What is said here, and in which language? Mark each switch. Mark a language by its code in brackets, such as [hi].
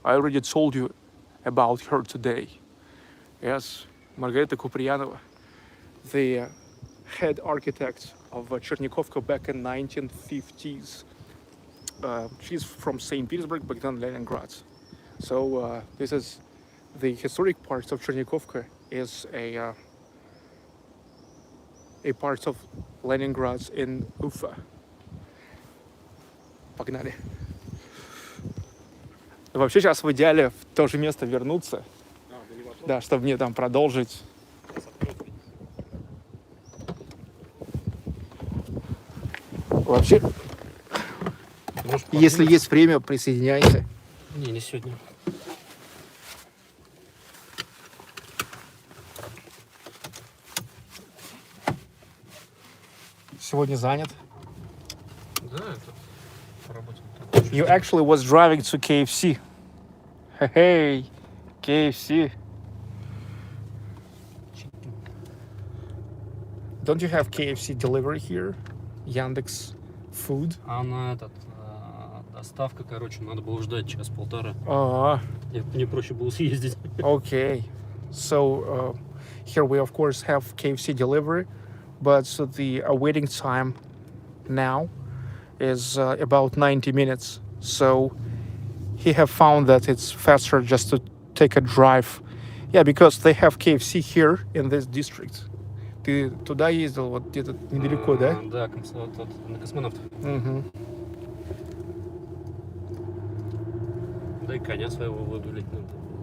[en] I already told you about her today. Yes, Margarita Kupriyanova, the head architect of Chernikovka back in 1950's. She's from St. Petersburg, back then Leningrad. So this is the historic part of Chernikovka is a part of Leningrad in Ufa. [ru] Погнали. Вообще сейчас в идеале в то же место вернуться. Да, чтобы мне там продолжить. Вообще, если есть время, присоединяйся. Не сегодня. Сегодня занят. Да, это по работе. [en] You actually was driving to KFC. Hey, KFC. Chicken. Don't you have KFC delivery here? Яндекс Food? [ru] А на доставка, короче, надо было ждать час-полтора. Мне проще было съездить. [en] Okay. So here we of course have KFC delivery, but the waiting time now is about 90 minutes. So he have found that it's faster just to take a drive. Yeah, because they have KFC here in this district. [ru] Ты туда ездил, вот где-то недалеко, да? Да, на космонавтов. Угу. Да и коня своего выгулить надо.